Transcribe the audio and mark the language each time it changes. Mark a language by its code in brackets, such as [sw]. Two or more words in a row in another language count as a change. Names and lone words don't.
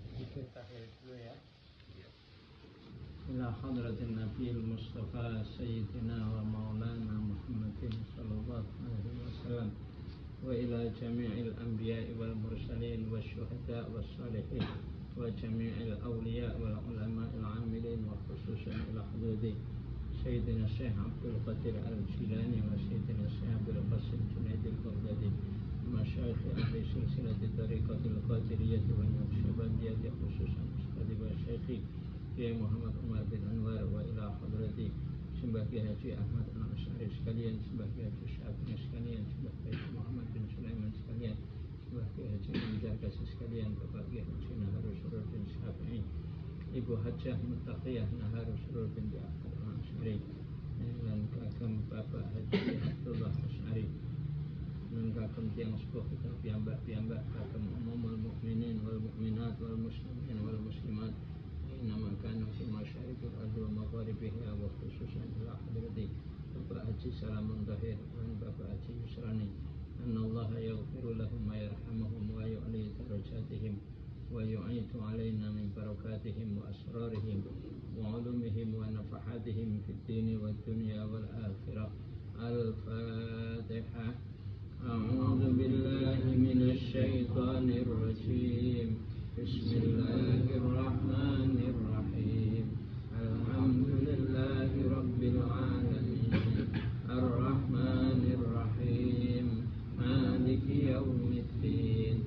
[id] tahlil dulu ya. [ar] إلى حضرة النبي المصطفى سيدنا ومولانا محمد صلى الله عليه وسلم وإلى جميع الأنبياء والمرسلين والشهداء والصالحين وجميع الأولياء والعلماء العاملين وخصوصا إلى حضرة سيدنا الشيخ عبد القادر الجيلاني وسيدنا الشيخ أبو القاسم جنيد البغدادي مشايخ أهل سلسلة الطريقة القادرية والنقشبندية خصوصا sekali wa Syekh Kiai Muhammad Umar bin Anwar wa ila hadrati Sembah Kiai Haji Ahmad Al-Asy'ari sekalian, Sembah Kiai Haji Syafi'i [jv] sekalian, Sembah Kiai Haji Muhammad bin Sulaiman sekalian, Sembah Kiai Haji Anjar Kasih sekalian, Bapak Kiai Haji Naharus Surur bin Syafi'i, Ibu Hajjah Muttaqiyah Naharus Surur bin Ahmad Al-Asy'ari, dan kagem Bapak Haji Abdullah Asy'ari, dan kagem tiang sepuh kita piyambak kagem [ar] عموم المؤمنين والمؤمنات والمسلمين والمسلمات مهما كانوا في مشارق الأرض ومغاربها وخصوصا إلى حضرة Bapak Haji Salamun Tahir dan Bapak Haji Yusrani أن الله يغفر لهم ويرحمهم ويعلي درجاتهم ويعطي علينا من بركاتهم وأسرارهم وعلومهم ونفحاتهم في الدين والدنيا والآخرة. الفاتحة. أعوذ بالله من الشيطان الرجيم. بسم الله الرحمن الرحيم. الحمد لله رب العالمين. الرحمن الرحيم. مالك يوم الدين.